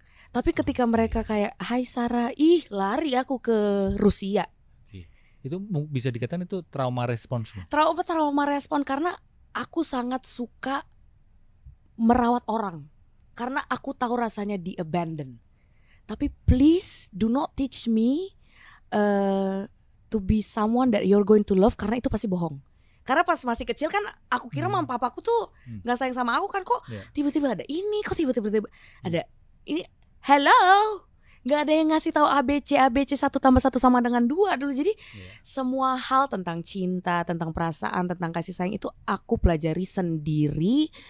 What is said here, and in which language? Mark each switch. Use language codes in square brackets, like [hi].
[id] Tapi ketika mereka kayak, hai Sarah, lari aku ke Rusia. Itu bisa dikatakan itu trauma respons. Trauma respon karena aku sangat suka merawat orang. Karena aku tahu rasanya di abandon. Tapi [en] please do not teach me to be someone that you're going to love, [id] karena itu pasti bohong. Karena pas masih kecil kan aku kira mama papaku tuh gak sayang sama aku kan, kok tiba-tiba ada ini, kok tiba-tiba ada ini. Hello, gak ada yang ngasih tahu ABC 1 tambah 1 sama dengan 2 dulu. Jadi semua hal tentang cinta, tentang perasaan, tentang kasih sayang itu aku pelajari sendiri.